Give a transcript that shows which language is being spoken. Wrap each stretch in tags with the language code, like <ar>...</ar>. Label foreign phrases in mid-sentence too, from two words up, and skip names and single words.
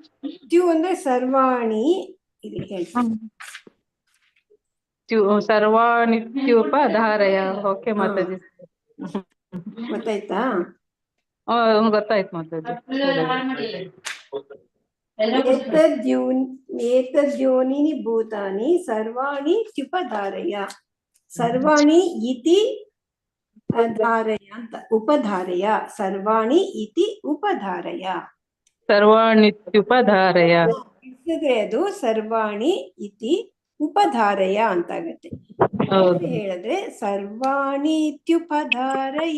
<kn>ತ್ಯು ಅಂದ್ರೆ ಸರ್ವಾಣಿ. ಇದು ಹೇಳ್ತೀನಿ. ಸರ್ವಾಣಿತ್ಯುಪಧಾರಯ. ಓಕೆ ಮಾತಾಜಿ. ಗೊತ್ತಾಯ್ತಾ? ಗೊತ್ತಾಯ್ತು ಮಾತಾಜಿ.</kn> <sa>ಏತದ್ಯೋನಿನಿ ಭೂತಾನಿ ಸರ್ವಾಣಿ ತ್ಯುಪಧಾರಯ. ಸರ್ವಾಣಿ ಇತಿ ಧಾರಯ ಅಂತ, ಉಪಧಾರಯ. ಸರ್ವಾಣಿ ಇತಿ ಉಪಧಾರಯ. ಸರ್ವಾಣಿತ್ಯುಪಧಾರಯ. ಅದು ಸರ್ವಾಣಿ ಇತಿ ಉಪಧಾರಯ</sa> <kn>ಅಂತ ಆಗತ್ತೆ.</kn> <sa>ಹೇಳಿದ್ರೆ ಸರ್ವಾಣಿ ಇತ್ಯುಪಧಾರಯ.</sa>